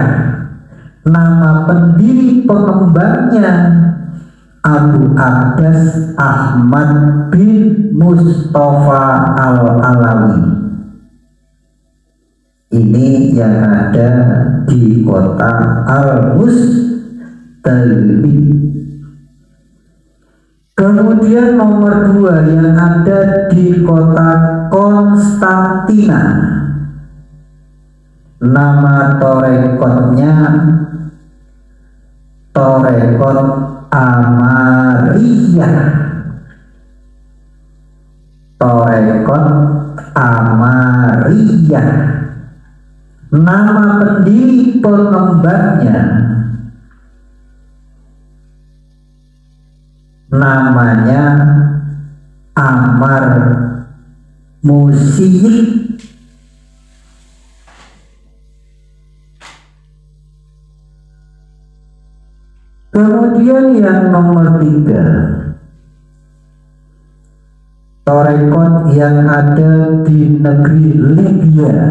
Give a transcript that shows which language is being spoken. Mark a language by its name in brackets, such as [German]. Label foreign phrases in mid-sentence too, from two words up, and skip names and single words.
[Indonesian] Nama pendiri pengembangnya Abu Abbas Ahmad bin Mustafa Al-Alawi. Ini yang ada di kota Al-Mustaghrib. Kemudian nomor dua yang ada di kota Konstantina. Nama torekotnya torekot Amariyah. Torekot Amariyah. Nama pendiri pengembangnya namanya Amar Musyik. Kemudian yang nomor tiga, torekot yang ada di negeri Libya.